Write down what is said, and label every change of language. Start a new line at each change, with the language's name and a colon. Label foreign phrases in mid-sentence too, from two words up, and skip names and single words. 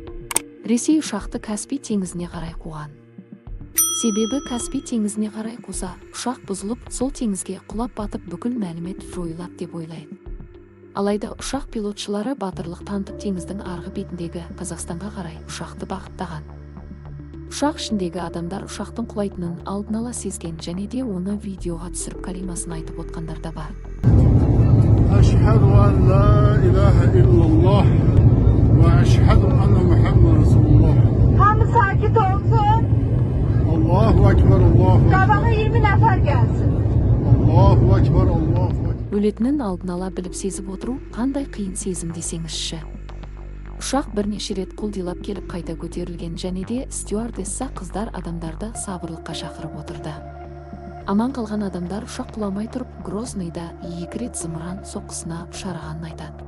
Kazakh: Ресей ұшақты Каспий теңізіне қарай қуған. Себебі Каспий теңізіне қарай қуса, ұшақ бұзылып, сол теңізге құлап батып, бүкіл мәлімет жойылады деп ойлайды. Алайда ұшақ пилотшылары батырлық танытып, теңіздің арғы бетіндегі Қазақстанға қарай ұшақты бағыттаған. Ұшақ ішіндегі адамдар ұшақтың құлайтынын алдын ала сезген және де оны видеоға түсіріп калимасын айтып отқандар да бар.
Arabic: أشهد أن لا إله إلا الله وأشهد أن محمد رسول الله.
Azerbaijani: Hamı sakit olsun.
Arabic: الله أكبر، الله أكبر.
Azerbaijani: Qabağa 20 nəfər gəlsin.
Arabic: الله أكبر، الله أكبر.
Kazakh: Өлетінін алдын ала біліп сезіп отыру қандай қиын сезім десеңізші. Ұшақ бірнеше рет құлдилап келіп қайта көтерілген және де стюардесса қыздар адамдарды сабырлыққа шақырып отырды. Аман қалған адамдар ұшақ құламай тұрып, Грознойда 2 рет зымыран соққысына ұшырағанын айтады.